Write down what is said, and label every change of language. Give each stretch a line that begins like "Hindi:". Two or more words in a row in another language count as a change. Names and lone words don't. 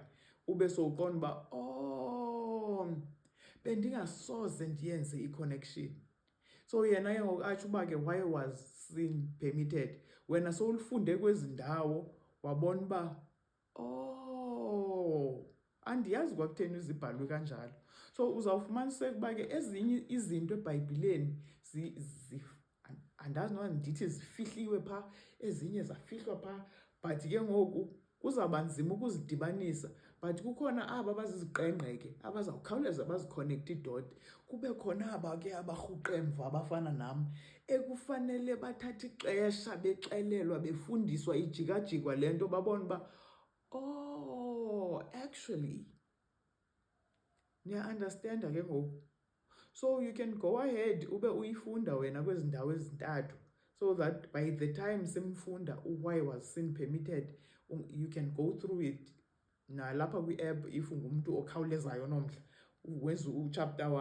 Xhosa: Ube sowuqonda uba bendingasoze ndiyenze i-connection. So yena ke ngoku atsho uba ke
English: why was sin permitted?
Xhosa: Wena sowulifunde kwezi ndawo wabona uba andiyazi kwakutheni uzibhalwe kanjalo. So uzawufumaniseka uba ke ezinye izinto eBhayibhileni andazi noba ndithi zifihliwe phaa, ezinye zafihlwa phaa, but ke ngoku kuzawuba nzima ukuzidibanisa. But kukhona aba baziziqengqe ke abazawukhawuleza bazikhonekte idot. Kube khona aba ke abarhuqa emva abafana nam ekufanele bathathe ixesha bexelelwa befundiswa ijikajikwa le nto babone uba actually niya-understanda ke ngoku.
English: So you can go ahead
Xhosa: ube uyifunda wena kwezi ndawo ezintathu,
English: so that by the time simfunda why was sin permitted, you can go through it
Xhosa: nalapha kwi-app
English: if
Xhosa: ungumntu okhawulezayo nomdla wenza uchapter 1.